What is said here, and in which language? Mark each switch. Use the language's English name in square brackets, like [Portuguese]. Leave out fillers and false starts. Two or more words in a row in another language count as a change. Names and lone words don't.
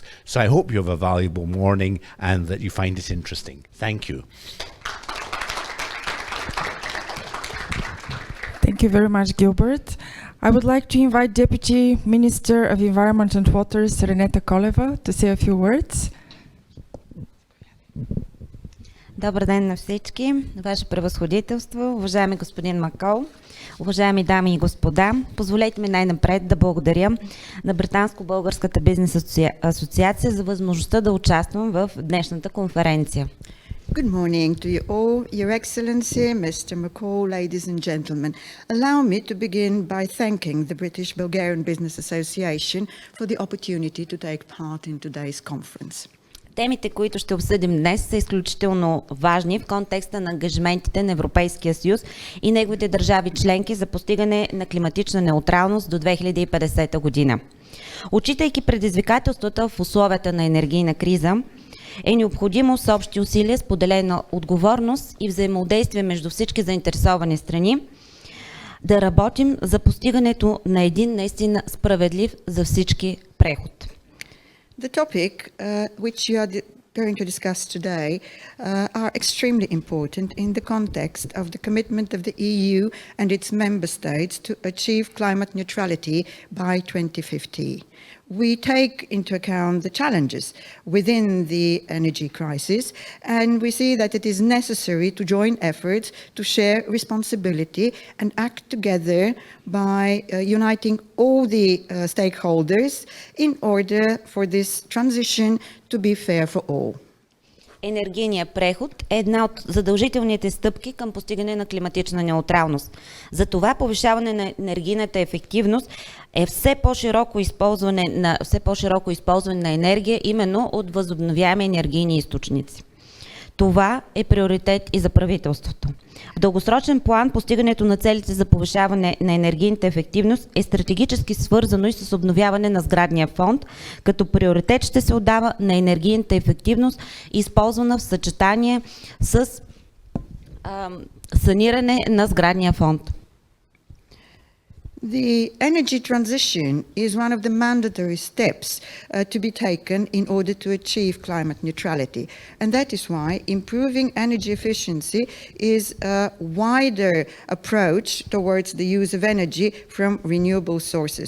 [English] So I hope you have a valuable morning and that you find it interesting. Thank you. Thank you very much, Gilbert. I would like to invite Deputy Minister of Environment and Waters, Reneta Koleva, to say a few words. [Bulgarian] Добър ден на всички, Ваше превъзходителство, уважаеми господин Макол, уважаеми дами и господа. Позволете ми най-напред да благодаря на Британско-българската бизнес асоциация за възможността да участвам в днешната конференция. [English] Good morning to you all, Your Excellency, Mr. McCall, ladies and gentlemen. Allow me to begin by thanking the British Bulgarian Business Association for the opportunity to take part in today's conference. [Bulgarian] Темите, които ще обсъдим днес, са изключително важни в контекста на ангажиментите на Европейския съюз и неговите държави членки за постигане на климатична неутралност до 2050 година. Отчитайки предизвикателствата в условията на енергийна криза, е необходимо с общи усилия, споделена отговорност и взаимодействие между всички заинтересовани страни да работим за постигането на един наистина справедлив за всички преход. [English] The topic which you are going to discuss today are extremely important in the context of the commitment of the EU and its member states to achieve climate neutrality by 2050. We take into account the challenges within the energy crisis, and we see that it is necessary to join efforts to share responsibility and act together by uniting all the stakeholders in order for this transition to be fair for all. [Bulgarian] Енергийният преход е една от задължителните стъпки към постигане на климатична неутралност. Затова повишаване на енергийната ефективност е все по-широко използване на енергия именно от възобновяеми енергийни източници. Това е приоритет и за правителството. В дългосрочен план постигането на целите за повишаване на енергийната ефективност е стратегически свързано и с обновяване на сградния фонд, като приоритет ще се отдава на енергийната ефективност, използвана в съчетание с саниране на сградния фонд. [English] The energy transition is one of the mandatory steps to be taken in order to achieve climate neutrality. And that is why improving energy efficiency is a wider approach towards the use of energy from renewable sources.